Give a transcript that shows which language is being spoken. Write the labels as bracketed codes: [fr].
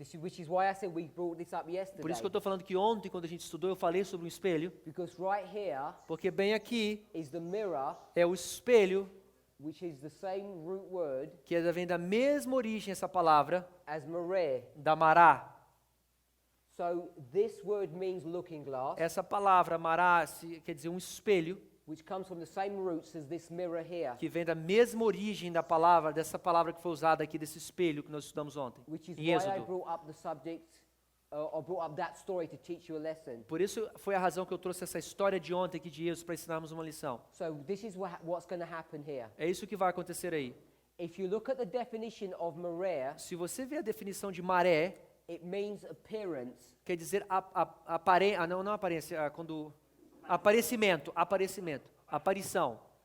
[en] Which is why I said we brought this up yesterday. [pt] Por isso que eu estou falando que ontem, quando a gente estudou, eu falei sobre um espelho, [en] Because right here [pt] porque bem aqui [en] is the mirror, [pt] é o espelho, [en] which is the same root word [pt] que vem da mesma origem, essa palavra, [en] as mareh. [pt] da mará. [en] So this word means looking glass, [pt] Essa palavra, mará, quer dizer um espelho, [en] which comes from the same roots as this mirror here, [pt] que vem da mesma origem da palavra, dessa palavra que foi usada aqui, desse espelho que nós estudamos ontem, [en] which is [pt] em [en] why I [pt] Êxodo. [en] brought up the subject, or brought up that story to teach you a lesson. [pt] Por isso foi a razão que eu trouxe essa história de ontem aqui de Êxodo para ensinarmos uma lição. [en] So this is what's going to happen here. [pt] É isso que vai acontecer aí. [en] If you look at the definition of mareh, [pt] Se você vê a definição de maré, [en] it means appearance. [pt] quer dizer não aparência, quando aparecimento, aparição,